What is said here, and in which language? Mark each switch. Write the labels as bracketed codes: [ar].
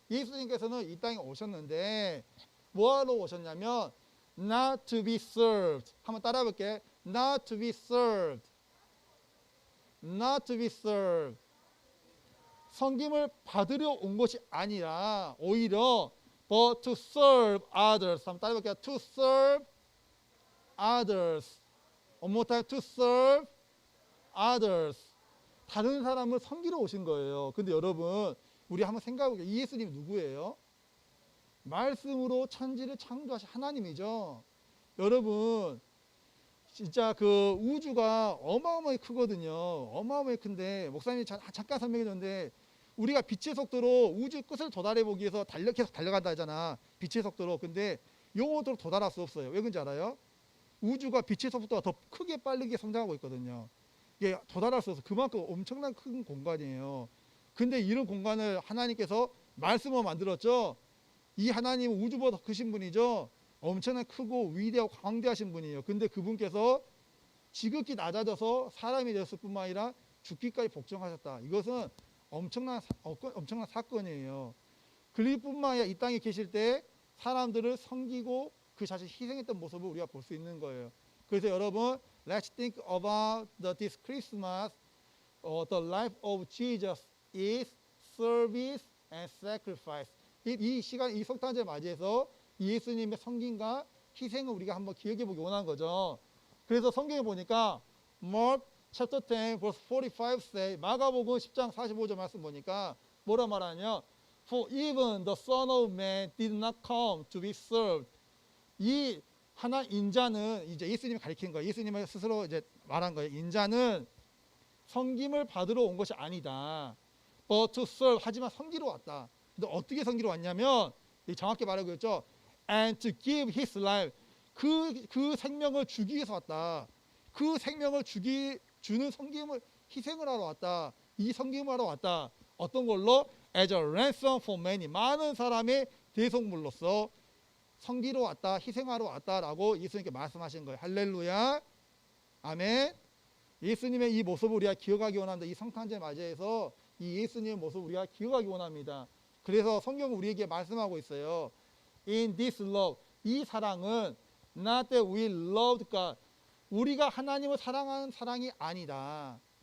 [ko] 예수님께서는 이 땅에 오셨는데 뭐하러 오셨냐면 [en] not to be served. [ko] 한번 따라해 볼게. [en] not to be served. not to be served. [ko] 섬김을 받으려 온 것이 아니라 오히려 [en] but to serve others. [ko] 한번 따라해 볼게요. [en] to serve others. One more time. to serve others. [ko] 다른 사람을 섬기러 오신 거예요. 근데 여러분, 우리 한번 생각해 볼게요. 이 예수님이 누구예요? 말씀으로 천지를 창조하신 하나님이죠. 여러분, 진짜 그 우주가 어마어마하게 크거든요. 어마어마하게 큰데, 목사님이 잠깐 설명해 줬는데, 우리가 빛의 속도로 우주 끝을 도달해 보기 위해서 계속 달려간다 하잖아. 빛의 속도로. 근데 영원토록 도달할 수 없어요. 왜 그런지 알아요? 우주가 빛의 속도가 더 크게 빠르게 성장하고 있거든요. 이게 도달할 수 없어서 그만큼 엄청난 큰 공간이에요. 근데 이런 공간을 하나님께서 말씀으로 만들었죠. 이 하나님은 우주보다 더 크신 분이죠. 엄청나게 크고 위대하고 광대하신 분이에요. 근데 그분께서 지극히 낮아져서 사람이 되었을 뿐만 아니라 죽기까지 복종하셨다. 이것은 엄청난 사건이에요. 그뿐만 아니라 이 땅에 계실 때 사람들을 섬기고 그 자신 희생했던 모습을 우리가 볼 수 있는 거예요. 그래서 여러분, [en] let's think about this Christmas. The life of Jesus is service and sacrifice. [ko] 이 시간, 이 성탄절 맞이해서 예수님의 섬김과 희생을 우리가 한번 기억해 보기 원하는 거죠. 그래서 성경에 보니까 [en] Mark chapter 10 verse 45 say, [ko] 마가복음 10장 45절 말씀 보니까 뭐라 말하냐? [en] For even the Son of Man did not come to be served. [ko] 이 하나 인자는 이제 예수님이 가리킨 거예요. 예수님을 스스로 이제 말한 거예요. 인자는 섬김을 받으러 온 것이 아니다. [en] But to serve. [ko] 하지만 섬기러 왔다. 근데 어떻게 섬기러 왔냐면 정확히 말하고 있죠. [en] And to give his life. [ko] 그 생명을 주기 위해서 왔다. 그 생명을 주는 섬김을 희생을 하러 왔다. 이 섬김을 하러 왔다. 어떤 걸로? [en] As a ransom for many. [ko] 많은 사람의 대속물로서 섬기러 왔다. 희생하러 왔다라고 예수님께 말씀하신 거예요. 할렐루야. 아멘. 예수님의 이 모습을 우리가 기억하기 원합니다. 이 성탄절 맞이해서 이 예수님의 모습을 우리가 기억하기 원합니다. 그래서 성경은 우리에게 말씀하고 있어요. [en] In this love. [ko] 이 사랑은 [en] not that we loved God. [ko] 우리가 하나님을 사랑하는 사랑이 아닙니다.